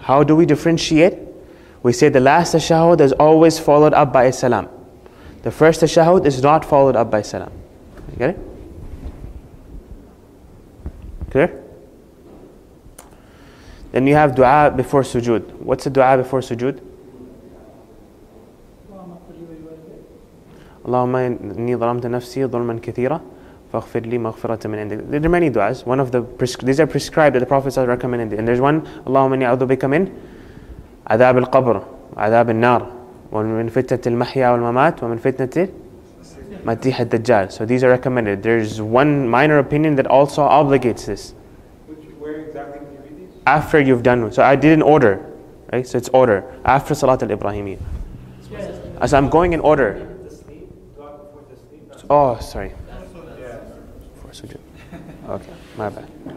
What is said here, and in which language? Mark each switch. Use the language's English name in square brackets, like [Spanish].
[English] How do we differentiate? We say the last tashahhud is always followed up by a salam. The first tashahhud is not followed up by salam. You get it? Clear? Then you have dua before sujood. What's the dua before sujood? [Arabic] اللهم إني ظلمت نفسي ظلما كثيرا فاغفر لي مغفرة من عندك. [English] There are many du'as. One of these are prescribed that the Prophet recommended. And there's one, [Arabic] اللهم إني أعوذ بك من عذاب القبر عذاب النار ومن فتنة المحيا والممات ومن فتنة المسيح الدجال. [English] So these are recommended. There's one minor opinion that also obligates this. Where exactly did you read these? After you've done. So I did in order. Right? So it's order. After Salat al-Ibrahimiyya. As I'm going in order. Oh, sorry. For sujood. Okay, my bad.